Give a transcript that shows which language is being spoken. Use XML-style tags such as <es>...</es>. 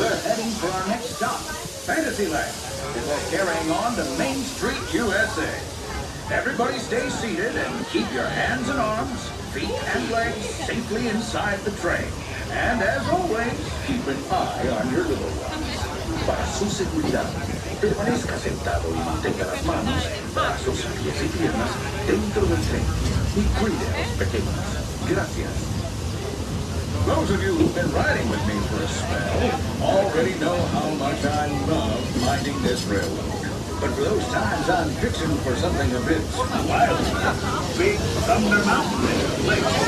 <en>We're heading for our next stop, Fantasyland, before carrying on to Main Street, USA. Everybody stay seated and keep your hands and arms, feet and legs safely inside the train. And as always, keep an eye on your little ones.</en> <es>Para su seguridad, permanezca sentado y mantenga las manos, brazos, pies y piernas dentro del tren. Y cuide a los pequeños. Gracias.</es> <en>Those of you who've been riding with me for a spell already know how much I love minding this railroad. But for those times I'm fixing for something a bit wild, Big Thunder Mountain is late.</en>